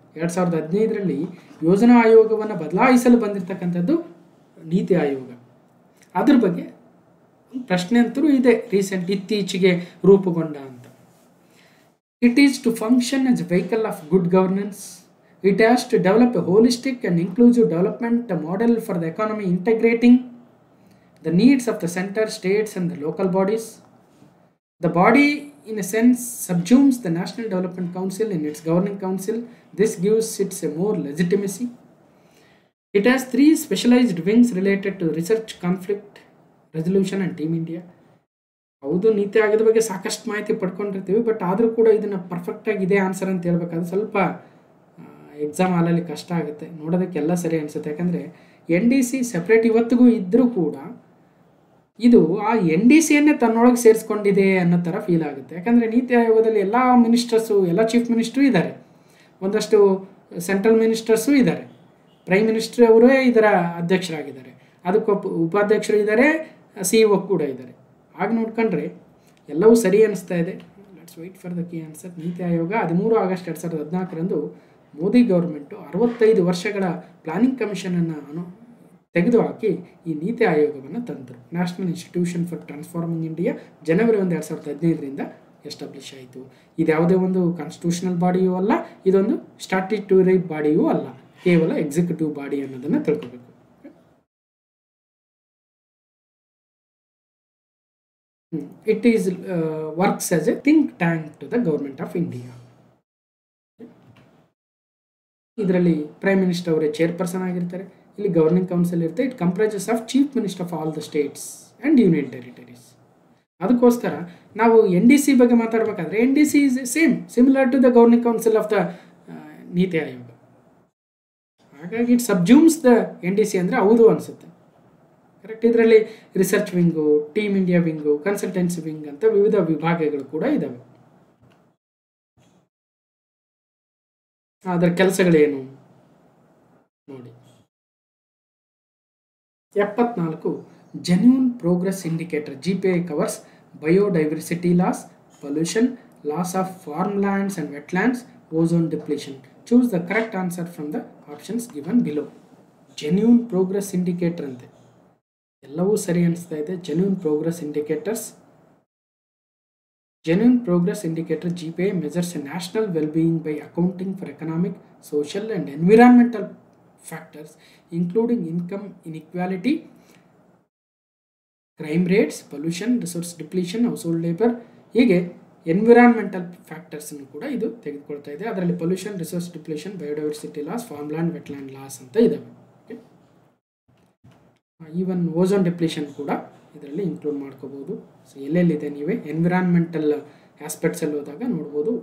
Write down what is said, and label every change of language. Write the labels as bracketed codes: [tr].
[kn] 2015ರಲ್ಲಿ ಯೋಜನಾ ಆಯೋಗವನ್ನು ಬದಲಾಯಿಸಲು ಬಂದಿರತಕ್ಕಂಥದ್ದು ನೀತಿ ಆಯೋಗ. ಅದ್ರ ಬಗ್ಗೆ ಪ್ರಶ್ನೆ ಅಂತೂ ಇದೆ, ಇತ್ತೀಚೆಗೆ ರೂಪುಗೊಂಡ ಅಂತ. [en] It is to function as vehicle of good governance. It has to develop a holistic and inclusive development model for the economy, integrating the needs of the center, states and the local bodies. The body, in a sense, subsumes the National Development Council in its governing council. This gives it a more legitimacy. It has 3 specialized wings related to research, conflict resolution and Team India. [kn] ಹೌದು, ನೀತಿ ಆಯೋಗದ ಬಗ್ಗೆ ಸಾಕಷ್ಟು ಮಾಹಿತಿ ಪಡ್ಕೊಂಡಿರ್ತೀವಿ, but ಆದರೂ ಕೂಡ ಇದನ್ನು ಪರ್ಫೆಕ್ಟಾಗಿ ಇದೇ ಆನ್ಸರ್ ಅಂತ ಹೇಳ್ಬೇಕಾದ್ರೆ ಸ್ವಲ್ಪ ಎಕ್ಸಾಮ್ ಹಾಲಲ್ಲಿ ಕಷ್ಟ ಆಗುತ್ತೆ. ನೋಡೋದಕ್ಕೆಲ್ಲ ಸರಿ ಅನಿಸುತ್ತೆ, ಯಾಕಂದರೆ NDC ಸಪ್ರೇಟ್ ಇವತ್ತಿಗೂ ಇದ್ದರೂ ಕೂಡ ಇದು ಆ NDCಯನ್ನೇ ತನ್ನೊಳಗೆ ಸೇರಿಸ್ಕೊಂಡಿದೆ ಅನ್ನೋ ಥರ ಫೀಲ್ ಆಗುತ್ತೆ. ಯಾಕಂದರೆ ನೀತಿ ಆಯೋಗದಲ್ಲಿ ಎಲ್ಲ ಮಿನಿಸ್ಟರ್ಸು, ಎಲ್ಲ ಚೀಫ್ ಮಿನಿಸ್ಟ್ರು ಇದ್ದಾರೆ, ಒಂದಷ್ಟು ಸೆಂಟ್ರಲ್ ಮಿನಿಸ್ಟರ್ಸು ಇದ್ದಾರೆ, ಪ್ರೈಮ್ ಮಿನಿಸ್ಟರ್ ಅವರೇ ಇದರ ಅಧ್ಯಕ್ಷರಾಗಿದ್ದಾರೆ, ಅದಕ್ಕೆ ಉಪಾಧ್ಯಕ್ಷರು ಇದ್ದಾರೆ, CEO ಕೂಡ ಇದ್ದಾರೆ. ಆಗ ನೋಡ್ಕೊಂಡ್ರೆ ಎಲ್ಲವೂ ಸರಿ ಅನಿಸ್ತಾ ಇದೆ. [en] Let's wait for the key answer. [kn] NITI Aayog 13 August 2014ರಂದು Modi government 65 ವರ್ಷಗಳ ಪ್ಲಾನಿಂಗ್ ಕಮಿಷನನ್ನು ತೆಗೆದುಹಾಕಿ ಈ ನೀತಿ ಆಯೋಗವನ್ನು ತಂದರು. National institution for transforming India January 1, 2015ರಿಂದ establish ಆಯಿತು. ಇದು ಯಾವುದೇ ಒಂದು ಕಾನ್ಸ್ಟಿಟ್ಯೂಷನಲ್ ಬಾಡಿಯೂ ಅಲ್ಲ, ಇದೊಂದು ಸ್ಟ್ಯಾಟ್ಯೂಟರಿ ಬಾಡಿಯೂ ಅಲ್ಲ, ಕೇವಲ ಎಕ್ಸಿಕ್ಯೂಟಿವ್ ಬಾಡಿ ಅನ್ನೋದನ್ನು ತಿಳ್ಕೋಬೇಕು. [en] It is works as a think tank to the government of India. [kn] ಇದರಲ್ಲಿ ಪ್ರೈಮ್ ಮಿನಿಸ್ಟರ್ ಅವರೇ ಚೇರ್ಪರ್ಸನ್ ಆಗಿರ್ತಾರೆ. ಇಲ್ಲಿ ಗವರ್ನಿಂಗ್ ಕೌನ್ಸಿಲ್ ಇರುತ್ತೆ. [en] It comprises of chief minister of all the states and union territories. [kn] ಅದಕ್ಕೋಸ್ಕರ ನಾವು NDC ಬಗ್ಗೆ ಮಾತಾಡಬೇಕಾದ್ರೆ [en] NDC is similar to the governing council of the NITI Aayog. [kn] ಹಾಗಾಗಿ [en] it subsumes the NDC [kn] ಅಂದರೆ ಹೌದು ಅನಿಸುತ್ತೆ, ಕರೆಕ್ಟ್. ಇದರಲ್ಲಿ research wing, team India wing, consultancy wing ಅಂತ ವಿವಿಧ ವಿಭಾಗಗಳು ಕೂಡ ಇದ್ದಾವೆ. ಅದರ ಕೆಲಸಗಳೇನು, ನೋಡಿ. [en] 74 genuine progress indicator GPI covers biodiversity loss, pollution, loss of farm lands and wetlands, ozone depletion. Choose the correct answer from the options given below. Genuine progress indicator [kn] ಅಂತೆ, ಎಲ್ಲವೂ ಸರಿ ಅನಿಸ್ತಾ ಇದೆ. [en] Genuine progress indicators. Genuine Progress Indicator GPI measures a national well-being by accounting for economic, social and environmental factors including income inequality, crime rates, pollution, resource depletion, household labor. [kn] ಹೀಗೆ environmental factors ಕೂಡ ಇದು ತೆಗೆದುಕೊಳ್ತಾ ಇದೆ. ಅದರಲ್ಲಿ pollution, resource depletion, biodiversity loss, farmland, wetland loss ಅಂತ ಇದ್ದಾವೆ. Even ozone depletion ಕೂಡ ಇದರಲ್ಲಿ ಇನ್ಕ್ಲೂಡ್ ಮಾಡ್ಕೋಬಹುದು. ಸೊ ಎಲ್ಲೆಲ್ಲಿದೆ ನೀವೇ ಎನ್ವಿರಾನ್ಮೆಂಟಲ್ ಆಸ್ಪೆಕ್ಟ್ಸಲ್ಲಿ ಹೋದಾಗ ನೋಡ್ಬೋದು.